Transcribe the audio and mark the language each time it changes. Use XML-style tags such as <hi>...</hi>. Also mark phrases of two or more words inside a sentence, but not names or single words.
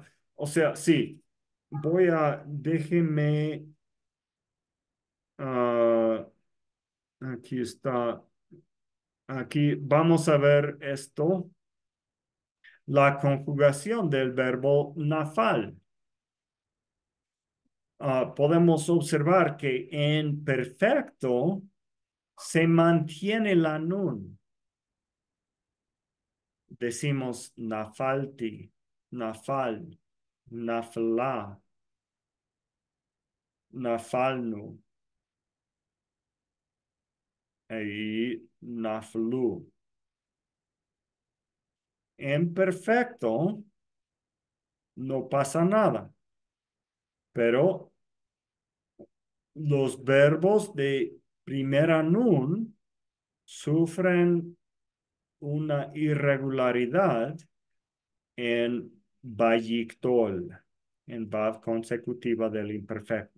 <es>O sea, sí, déjeme, ah, aquí está, aquí vamos a ver esto, la conjugación del verbo nafal. Podemos observar que en perfecto se mantiene la nun. Decimos</es> <he>נפלתי, נפל, נפלה, נפלנו</he> <es>y naflu. En perfecto no pasa nada, pero los verbos de primera nun sufren una irregularidad en vayictol, en vav consecutiva del imperfecto.</es>